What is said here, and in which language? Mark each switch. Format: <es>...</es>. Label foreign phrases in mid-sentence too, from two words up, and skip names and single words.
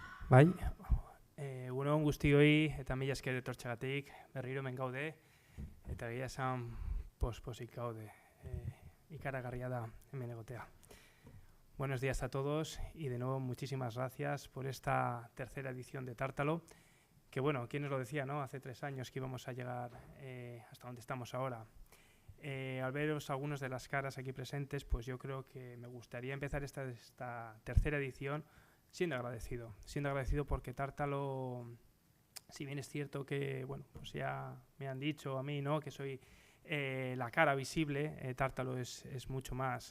<eu>Bai, egunon guztioi eta mila esker etortxagatik, berriro hemen gaude, eta egia esan posik gaude, ikaragarria da hemen egotea.</eu> <es>Buenos días a todos y de nuevo muchísimas gracias por esta tercera edición de Tártalo, que bueno, ¿quién nos lo decía, no? Hace 3 años que íbamos a llegar hasta donde estamos ahora. Al veros algunos de las caras aquí presentes, pues yo creo que me gustaría empezar esta tercera edición siendo agradecido porque Tártalo, si bien es cierto que, bueno, pues ya me han dicho a mí, ¿no?, que soy la cara visible, Tártalo es mucho más.</es>